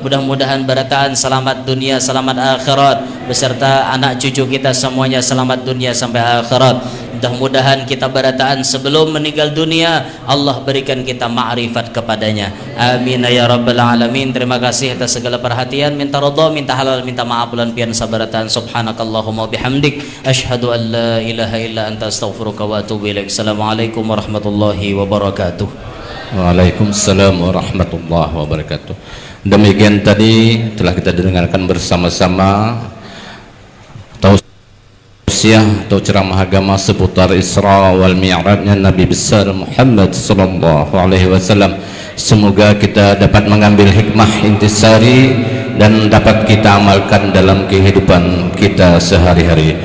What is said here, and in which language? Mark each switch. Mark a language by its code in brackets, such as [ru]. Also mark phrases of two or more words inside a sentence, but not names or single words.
[bjn] Mudah-mudahan barakaan selamat dunia, selamat akhirat, beserta anak cucu kita semuanya selamat dunia sampai akhirat. Mudah-mudahan kita berataan sebelum meninggal dunia Allah berikan kita ma'rifat kepadanya. [ar] آمين يا رب العالمين. [id] Terima kasih atas segala perhatian. [bjn] Minta ridha, minta halal, minta maaf bulan pian sabarataan. [ar] سبحانك اللهم بحمدك أشهد أن لا إله إلا أنت أستغفرك وأتوب إليك. السلام عليكم ورحمة الله وبركاته. وعليكم السلام ورحمة الله وبركاته. [id] Demikian tadi telah kita dengarkan bersama-sama tausiah atau ceramah agama seputar Isra wal Mi'rajnya Nabi besar Muhammad [ar] صلى الله عليه وسلم. [id] Semoga kita dapat mengambil hikmah intisari dan dapat kita amalkan dalam kehidupan kita sehari-hari.